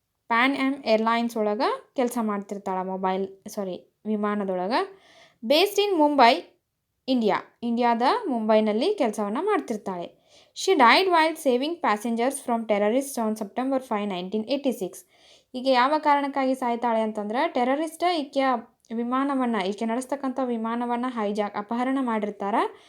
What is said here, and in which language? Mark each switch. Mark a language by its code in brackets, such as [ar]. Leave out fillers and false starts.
[kn] PAN am airlines ಒಳಗೆ ಕೆಲಸ ಮಾಡ್ತಿರ್ತಾಳೆ, ವಿಮಾನದೊಳಗೆ. [en] based in [kn] ಮುಂಬೈ, ಇಂಡಿಯಾದ ಮುಂಬೈನಲ್ಲಿ ಕೆಲಸವನ್ನು ಮಾಡ್ತಿರ್ತಾಳೆ. [en] She died while saving passengers from terrorists on September 5, 1986. [kn] ಈಗ ಯಾವ ಕಾರಣಕ್ಕಾಗಿ ಸಾಯ್ತಾಳೆ ಅಂತಂದ್ರೆ, ಟೆರರಿಸ್ಟ್ ಈಕೆ ನಡೆಸ್ತಕ್ಕಂಥ ವಿಮಾನವನ್ನು ಅಪಹರಣ ಮಾಡಿರ್ತಾರೆ.